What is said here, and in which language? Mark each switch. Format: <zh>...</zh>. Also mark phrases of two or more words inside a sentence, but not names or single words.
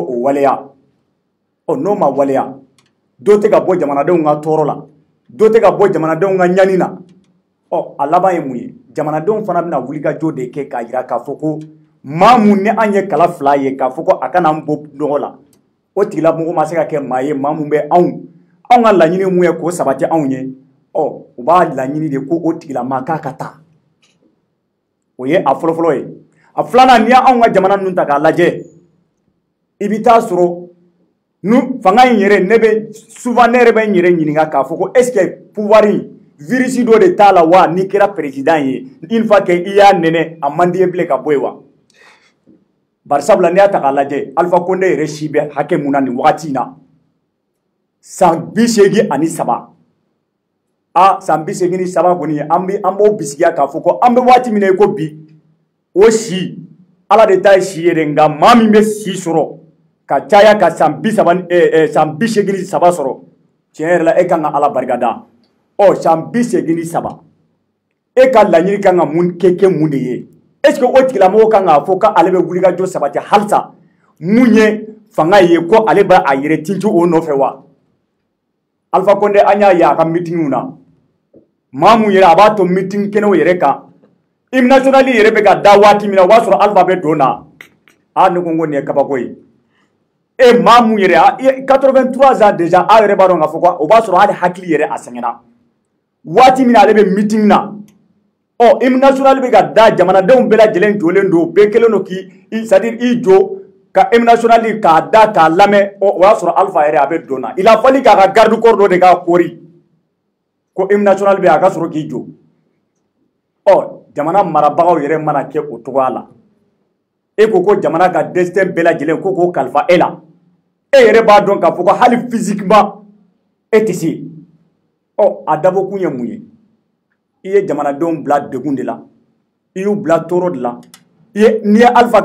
<bm>waleya n'o ma waleya dɔ tɛ ka bɔ jamanadenw ka tɔɔrɔ la dɔ tɛ ka bɔ jamanadenw ka ɲani na a laban ye mun ye jamanadenw fana bɛna wulikajɔ de kɛ k'a jira k'a fɔ ko maa mun ni an ye kala fila ye k'a fɔ ko a kana an bɔ nɔgɔ la o tigilamɔgɔ ma se ka kɛ maa ye maa mun bɛ anw ka laɲini mun ye k'o sabati anw ye u b'a laɲini de ko o tigilamaa k'a ka taa o ye a fɔlɔfɔlɔ ye a filanan n'i y'anw ka jamana ninnu ta k'a lajɛ i bɛ taa sɔrɔ fanga in yɛrɛ souvent ne yɛrɛ bɛ n yɛrɛ ɲininka k'a fɔ ko</bm> <fr>est-ce que pouvoir</fr> <bm>in virus dɔ de t'a la wa n'i kɛra président ye</bm> <fr>une fois que</fr> <bm>i y'a nɛnɛ a man di ye bilen ka bɔ yen wa bari sabula n'i y'a ta k'a lajɛ Alpha Condé yɛrɛ si bɛ hakɛ mun na nin wagati in na san 83 san 83 kɔni an b'o bisigiya k'a fɔ ko an bɛ waati min na i ko bi o si ala de ta ye si ye dɛ nka maa min bɛ si sɔrɔ ka caya ka san 83 sɔrɔ tiɲɛ yɛrɛ la e kan ka ala barikada san 83 e ka laɲini kan ka mun kɛ mun de ye</bm> <fr>est ce que</fr> <bm>o tigilamɔgɔ kan k'a fɔ k'ale bɛ wulikajɔ sabati halisa mun ye fanga ye ko ale b'a yɛrɛ tinti o nɔfɛ wa Alpha Condé an y'a ye a ka meetingiw na maa mun yɛrɛ a b'a to meeting kɛnɛw yɛrɛ kan</bm> <fr>hymne national</fr> <bm>yɛrɛ bɛ ka da waati min na o b'a sɔrɔ Alpha bɛ don na a ne ko nin ye kabako ye e maa mun yɛrɛ</bm> <fr>83 ans déjà</fr> <bm>a yɛrɛ b'a dɔn k'a fɔ ko o b'a sɔrɔ hali hakili yɛrɛ a sɛgɛnna waati min na ale bɛ meeting na</bm> <fr>hymne national</fr> <bm>bɛ ka da jamanadenw bɛɛ lajɛlen jɔlen don bɛɛ kɛlen don</bm> <fr>c'est à dire</fr> <bm>i jɔ ka</bm> <fr>hymne national</fr> <bm>k'a da k'a lamɛn o y'a sɔrɔ Alpha yɛrɛ a bɛ don na</bm> <fr>il a fallu</fr> <bm>k'a ka</bm> <fr>garde corps</fr> <bm>dɔ de k'a kori ko</bm> <fr>hymne national</fr> <bm>bɛ a ka sɔrɔ k'i jɔ jamana marabagaw yɛrɛ mana kɛ o cogoya la e ko jamana ka destin bɛɛ lajɛlen ko kalifa e la e yɛrɛ b'a dɔn k'a fɔ ko hali physiquement e tɛ se a dabɔ kun ye mun ye i ye jamanadenw bila degun de la i y'u bila tɔɔrɔ de la n'i ye Alpha</bm>